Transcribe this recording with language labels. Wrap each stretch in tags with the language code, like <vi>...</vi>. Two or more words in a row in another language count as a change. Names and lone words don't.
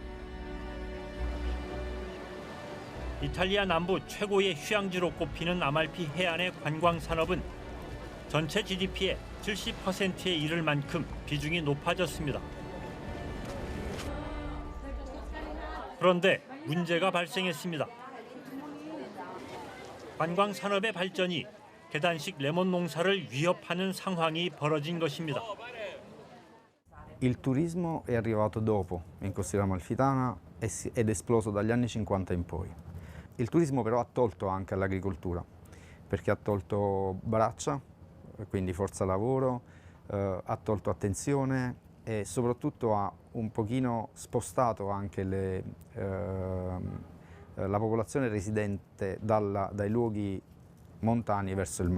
<ko>이탈리아 남부 최고의 휴양지로 꼽히는 아말피 해안의 관광 산업은 전체 GDP의 70%에 이를 만큼 비중이 높아졌습니다. 그런데 문제가 발생했습니다. 관광 산업의 발전이 계단식 레몬 농사를 위협하는 상황이 벌어진 것입니다.</ko> <it>Il turismo è arrivato dopo in costiera amalfitana ed è esploso dagli anni 50 in poi. Il turismo però ha tolto anche all'agricoltura, perché ha tolto braccia, quindi forza lavoro, ha tolto attenzione e soprattutto ha un pochino spostato anche la popolazione residente dai luoghi montani verso il mare.</it>